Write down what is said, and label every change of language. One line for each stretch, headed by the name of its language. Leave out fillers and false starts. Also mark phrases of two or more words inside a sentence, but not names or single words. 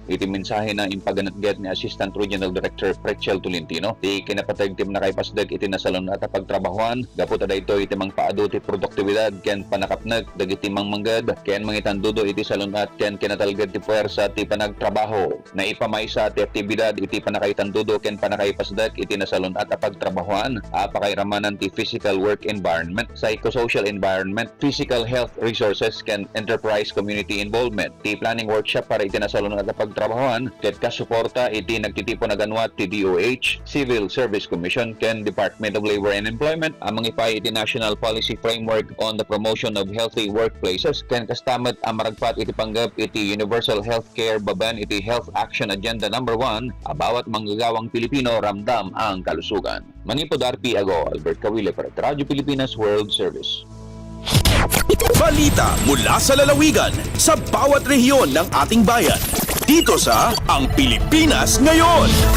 Iloko: Iti mensahe na impaganatgat ni Assistant Regional Director Prechel Tolentino, ti kinapatag ti nakaypasdag iti nasalon at apagtrabahoan, gapot ada ito iti mangpaado ti produktibidad ken panakapnag dagiti mangmanggad ken mangitandudo iti salunat ken kinatalgad ti puwersa ti panagtrabaho na ipamaysa ti aktibidad iti panakaitandudo ken panakaipasdak iti nasalunat a pagtrabahoan apakairamanan ti
English: physical work environment, psychosocial environment, physical health resources
Iloko: ken
English: enterprise community involvement.
Iloko: Ti
English: planning workshop
Iloko: para iti nasalunat a pagtrabahoan ket kasuporta iti nagtitipon na ganwat ti DOH, Civil Service Commission ken Department of Labor and Employment amang ipay iti National Policy Framework on the Promotion of Healthy Workplaces ken kastamet ang maragpat iti panggap iti Universal Healthcare Baban iti Health Action Agenda No.
Filipino: 1 bawat manggagawang Pilipino ramdam ang kalusugan.
Iloko: Manipod RP Ago, Albert Kawile
Filipino: para sa
Iloko: Radyo Pilipinas World Service.
Filipino: Balita mula sa lalawigan sa bawat rehiyon ng ating bayan. Dito sa Ang Pilipinas Ngayon.